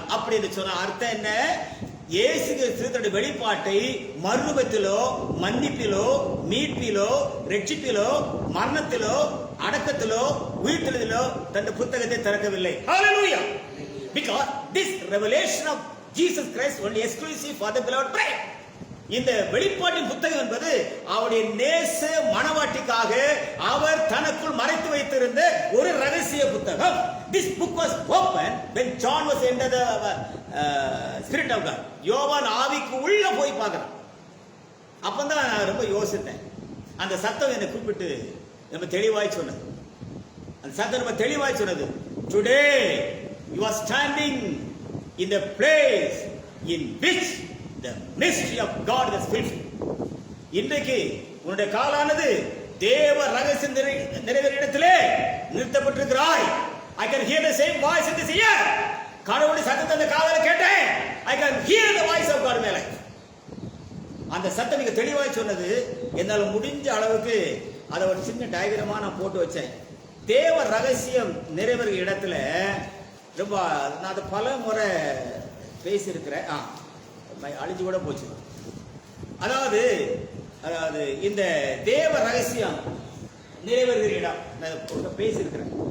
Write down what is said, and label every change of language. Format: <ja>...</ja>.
<ta>அப்படின்னு சொன்ன அர்த்தம் என்ன? இயேசு கிறிஸ்துவின் வெளிப்பாட்டை மறுரூபத்திலோ, மன்னிப்பிலோ, மீட்பிலோ, ரட்சிப்பிலோ, மரணத்திலோ, அடக்கத்திலோ, உயிர்த்தெழுதலோ தன் புத்தகத்தை திறக்கவில்லை.</ta> <en>Hallelujah! Because this revelation of Jesus Christ only exclusive for the beloved bride.</en> <ta>இந்த வெளிப்பாட்டின் புத்தகம் என்பது அவருடைய நேச மணவாட்டிக்காக அவர் தனக்குள் மறைத்து வைத்திருந்த ஒரு ரகசிய புத்தகம்.</ta> <en>This book was opened when John was under the Spirit of God.</en> <ta>யோவான் ஆவிக்கு உள்ள போய் பார்க்கறான். அப்பதான் நான் ரொம்ப யோசித்தேன். அந்த சத்தம் என்னை கூப்பிட்டு நம்ம தெளிவாய் சொன்னது. அந்த சத்தம் நம்ம தெளிவாய் சொன்னது.</ta> <en>Today you are standing in the place in which the mystery of God is fulfilled.</en> <ta>இன்றைக்கு உன்னுடைய காலானது தேவ ரகசியம் நிறைவேறிய இடத்திலே நிறுத்தப்பட்டிருக்கிறாய்.</ta> <en>I can hear the same voice in this ear.</en> <ta>கடவுளுடைய சத்தத்தை அந்த காதால கேட்டேன்.</ta> <en>I can hear the voice of God in my life.</en> <ta>அந்த சத்தம் மிக தெளிவாய் சொன்னது. என்னால முடிஞ்ச அளவுக்கு அதை ஒரு சின்ன டயகிராமா நான் போட்டு வச்சேன். தேவ ரகசியம் நிறைவேறிய இடத்துல ரொம்ப நான் அதை பல முறை பேசியிருக்கிறேன். அழிஞ்சு கூட போச்சு. அதாவது இந்த தேவ ரகசியம் நிறைவேறுகிற இடம் நான் பேசியிருக்கிறேன்.</ta>